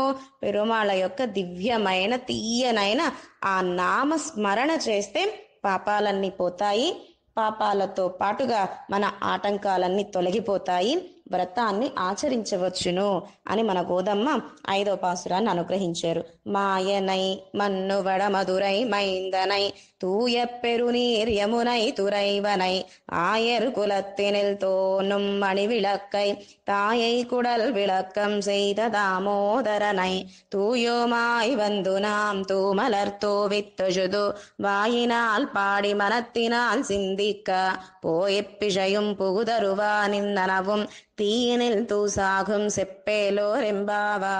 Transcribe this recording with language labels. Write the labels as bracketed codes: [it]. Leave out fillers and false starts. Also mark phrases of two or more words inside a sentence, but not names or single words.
[te] పెరుమాళ యొక్క దివ్యమైన తీయనైన ఆ నామ స్మరణ చేస్తే పాపాలన్నీ పోతాయి. పాపాలతో పాటుగా మన ఆటంకాలన్నీ తొలగిపోతాయి. వ్రతాన్ని ఆచరించవచ్చును అని మన గోదమ్మ 5వ పాసురాన్ని అనుగ్రహించారు. [ta] மாயனை மன்னுவட மதுரை மைந்தனை தூய பெருநீர் யமுனை துறைவனை ஆயர் குலத்தினில் தோன்றும் மணி விளக்கை தாயை குடல் விளக்கம் செய்த தாமோதரனை தூயோமாய் வந்து நாம் தூமலர் தோவித்தொழுது வாயினால் பாடி மனத்தினால் சிந்திக்க போயப்பிழையும் புகுதருவா நின்னனவும் தீயினில் தூசாகும் செப்பேலோர் எம்பாவாய்.